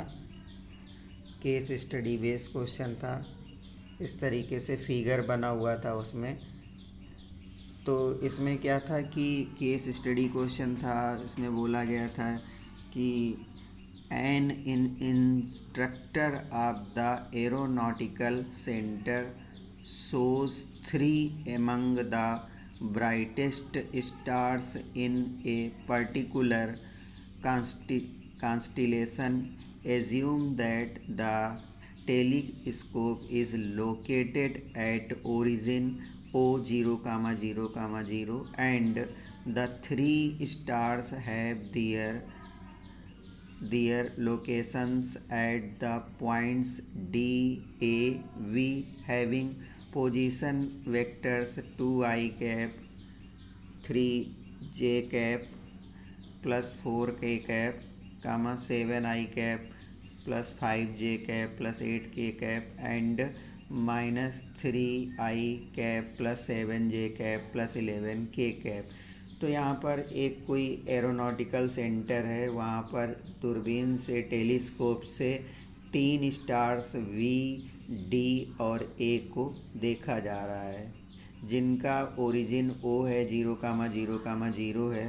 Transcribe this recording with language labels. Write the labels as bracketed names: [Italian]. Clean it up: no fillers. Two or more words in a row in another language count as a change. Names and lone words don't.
[English] case study based question [Hindi] था, इस तरीके से फिगर बना हुआ था उसमें। तो इसमें क्या था कि [English] case study question [Hindi] था। इसमें बोला गया था कि [English] an instructor of the aeronautical centre shows three among the brightest stars in a particular constellation. Assume that the telescope is located at origin O0, 0, 0 and the three stars have their locations at the points D, A, V having position vectors 2i cap, 3j cap plus 4k cap, 7i cap plus 5j cap plus 8k cap and minus 3i cap plus 7j cap plus 11k cap। [Hindi] तो यहाँ पर एक कोई [English] aeronautical centre [Hindi] है, वहाँ पर दूरबीन से टेलीस्कोप से तीन स्टार्स वी, डी और ए को देखा जा रहा है, जिनका ओरिजिन ओ है, 0, 0, 0 है।